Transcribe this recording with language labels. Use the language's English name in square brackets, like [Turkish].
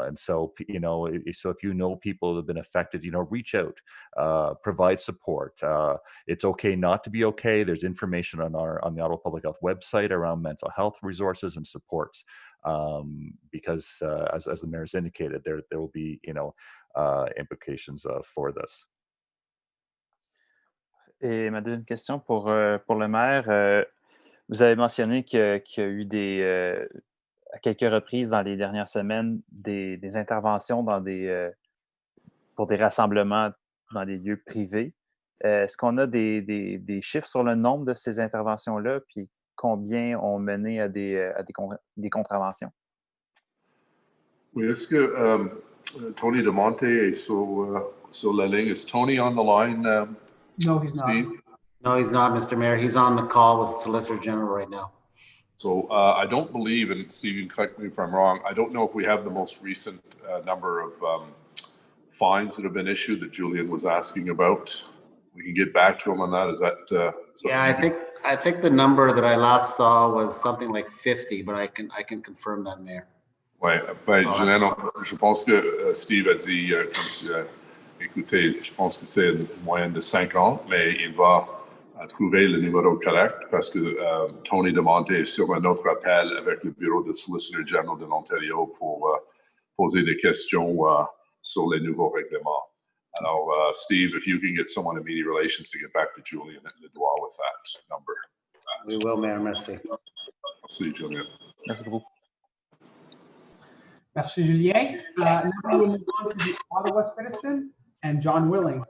[English] And so, so if you know people that have been affected, reach out, provide support. It's okay not to be okay. There's information on the Ottawa Public Health website around mental health resources and supports. Because as the mayor's indicated, there will be implications for this. [French] Et ma deuxième question pour le maire, vous avez mentionné qu'il y a eu à quelques reprises dans les dernières semaines des interventions pour des rassemblements dans des lieux privés. Est-ce qu'on a des chiffres sur le nombre de ces interventions-là, puis combien ont mené à des contraventions? Oui, est-ce que Tony DeMonte est sur la ligne? [English] Is Tony on the line, No, he's Steve? not. No, he's not, Mr. Mayor. He's on the call with the Solicitor General right now. So I don't believe, and Steve, correct me if I'm wrong, I don't know if we have the most recent number of fines that have been issued that Julian was asking about. We can get back to him on that. Is that yeah, I think the number that I last saw was something like 50, but I can confirm that, Mayor. [French] Ouais, Julien, je pense que Steve a dit, écoutez, je pense que c'est une moyenne de 50, mais il va trouver le numéro correct parce que Tony DeMonte est sur un autre appel avec le bureau de Solicitor General de l'Ontario pour poser des questions sur les nouveaux règlements. Alors, [English] Steve, if you can get someone in media relations to get back to Julian and Edouard with that number. We will, Mayor. Merci. [French] Merci, Julian. Merci beaucoup. Merci, Julien. [English] Now we will move on to the Ottawa Citizen and John Willing.